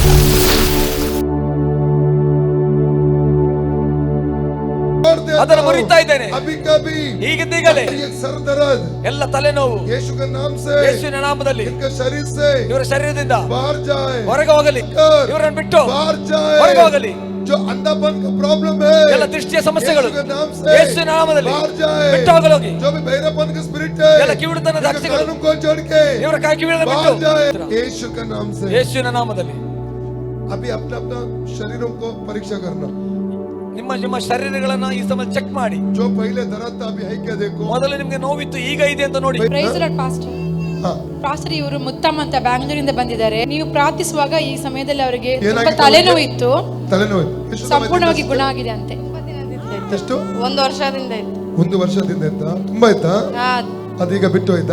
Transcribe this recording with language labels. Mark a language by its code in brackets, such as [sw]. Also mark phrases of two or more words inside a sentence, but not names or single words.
[kn] ಅದರ ಮುರಿತಾ ಇದ್ದೇನೆ ಹೀಗಿದ್ದೀಗಲೇ ಎಲ್ಲ ತಲೆನೋವು ಯೇಸುವಿನ ನಾಮದಲ್ಲಿ ಇವರ ಶರೀರದಿಂದ ಹೊರಗೆ ಹೋಗಲಿ, ಇವರನ್ನು ಬಿಟ್ಟು ಹೊರಗೆ ಹೋಗಲಿ. [hi] जो अंधापन का प्रॉब्लम है, [kn] ಎಲ್ಲ ದೃಷ್ಟಿಯ ಸಮಸ್ಯೆಗಳು ಯೇಸುವಿನ ನಾಮದಲ್ಲಿ ಬಿಟ್ಟು ಹೋಗಲಿ. [hi] जो भी बहरापन का स्पिरिट है, [kn] ಎಲ್ಲ ಕಿವುಡುತನದ ಶಕ್ತಿಗಳು [hi] को छोड़ के [kn] ಇವರ ಕೈ ಕಿವಿಗಳನ್ನು ಬಿಟ್ಟು [hi] यीशु के नाम से, [kn] ಯೇಸುವಿನ ನಾಮದಲ್ಲಿ. [hi] अभी अपना अपना शरीरों को परीक्षा करना. [kn] ನಿಮ್ಮ ಶರೀರಗಳನ್ನ ಈ ಸಮಯ ಚೆಕ್ ಮಾಡಿ. [hi] जो पहले दर्द था अभी है क्या देखो. [kn] ಮೊದಲು ನಿಮಗೆ ನೋವಿತ್ತು, ಈಗ ಇದೆ ಅಂತ ನೋಡಿ. [en] Praise Lord Pastor. [kn] ಪಾಸ್ಟರ್ ಇವರು ಮುತ್ತಮ್ಮ ಅಂತ ಬ್ಯಾಂಗ್ಳೂರಿಂದ ಬಂದಿದ್ದಾರೆ. ನೀವು ಪ್ರಾರ್ಥಿಸುವಾಗ ಈ ಸಮಯದಲ್ಲಿ ಅವರಿಗೆ ತುಂಬಾ ತಲೆನೋವು ಇತ್ತು, ಸಂಪೂರ್ಣವಾಗಿ ಗುಣ ಆಗಿದೆ ಅಂತೆ. ಎಷ್ಟು? 1 ವರ್ಷದಿಂದ ಇತ್ತು. 1 ವರ್ಷದಿಂದ ಇತ್ತಾ? ತುಂಬಾ ಇತ್ತಾ? ಅದೀಗ ಬಿಟ್ಟು ಹೋಯ್ತಾ?